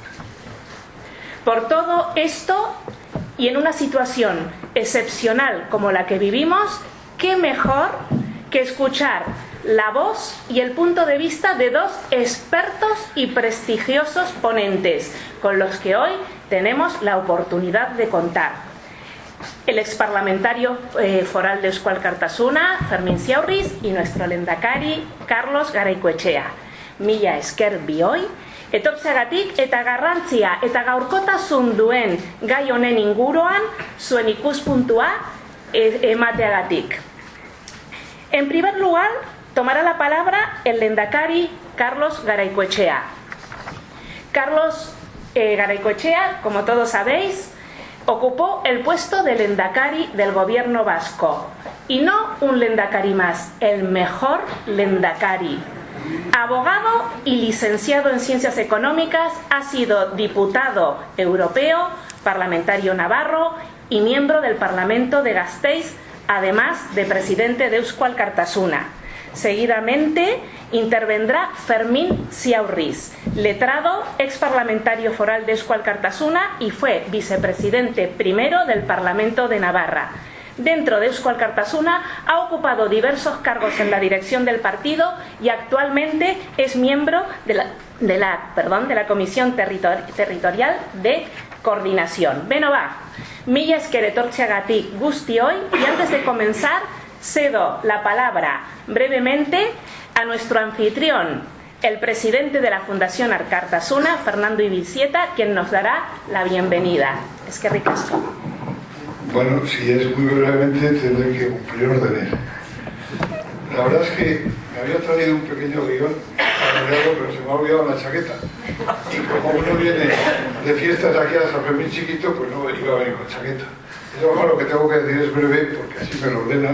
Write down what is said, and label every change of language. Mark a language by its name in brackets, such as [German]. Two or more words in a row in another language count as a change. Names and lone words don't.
[Spanish] Por todo esto, y en una situación excepcional como la que vivimos, ¿qué mejor que escuchar la voz y el punto de vista de dos expertos y prestigiosos ponentes con los que hoy tenemos la oportunidad de contar? El exparlamentario foral de Eusko Alkartasuna, Fermín Ziaurriz, y nuestro lehendakari, Carlos Garaikoetxea. [Basque] Mila esker bioi, etortzeagatik eta garrantzia eta gaurkotasun duen gai honen inguruan zuen ikuspuntua emateagatik. [Spanish] En primer lugar, tomará la palabra el lehendakari Carlos Garaikoetxea. Carlos Garaikoetxea, como todos sabéis, ocupó el puesto de lehendakari del gobierno vasco, y no un lehendakari más, el mejor lehendakari. Abogado y licenciado en Ciencias Económicas, ha sido diputado europeo, parlamentario navarro y miembro del Parlamento de Gasteiz, además de presidente de Eusko Alkartasuna. Seguidamente intervendrá Fermín Ziaurriz, letrado, exparlamentario foral de Eusko Alkartasuna y fue vicepresidente primero del Parlamento de Navarra. Dentro de Eusko Alkartasuna ha ocupado diversos cargos en la dirección del partido y actualmente es miembro de la Comisión Territorial de Coordinación. [Basque] Beno ba, mila esker etortzeagatik guztioi, [Spanish] y antes de comenzar cedo la palabra brevemente a nuestro anfitrión, el presidente de la Fundación Alkartasuna, Fernando Ibizieta, quien nos dará la bienvenida. [Basque] Eskerrik asko. [Spanish] Bueno, si es muy brevemente, tendré que cumplir órdenes. La verdad es que me había traído un pequeño guión para leerlo, pero se me ha olvidado la chaqueta. Y como uno viene de fiestas aquí a San Fermín chiquito, pues no iba a venir con chaqueta. Eso, lo que tengo que decir es breve, porque así me lo ordenan.